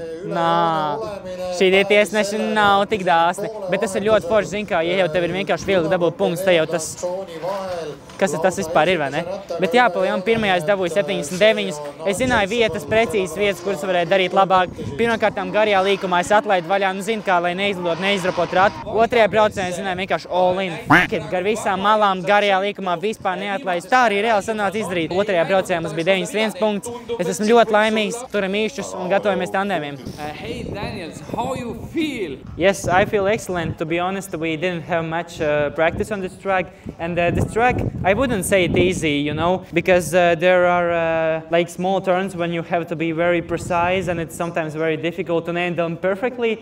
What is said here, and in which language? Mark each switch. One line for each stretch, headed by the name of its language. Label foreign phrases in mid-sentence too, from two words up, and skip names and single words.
Latvian: Šī tiesneši nav tik dāsni, bet tas ir ļoti forši, zin kā, ja jau tev ir vienkārši viegli dabūt punktus, tad jau tas, kas tas vispār ir, vai ne? Bet jā, palielam, pirmajā es dabūju 79. Es zināju vietas, precīzas vietas, kuras varēju darīt labāk. Pirmkārtām garajā līkumā es atlaidu vaļā, zinu kā, lai neizlidot, neizrapot ratu. Otrajā braucienā es zināju vienkārši
English: all in.
Latvian: Gar visām malām garajā līkumā vispār neatlaist. Tā arī reāli sanāca izdarīt. Otrajā braucienā mums bija 91 punkts. Es esmu ļoti laimīgs, turam īšķus un gatavojamies tandēmiem.
English: Hey Daniels, how you feel? Yes, I feel excellent. To be honest, we didn't have much practice on this track. And this track, I wouldn't say it easy, you know, because there are like small turns when you have to be very precise and it's sometimes very difficult to nail them perfectly.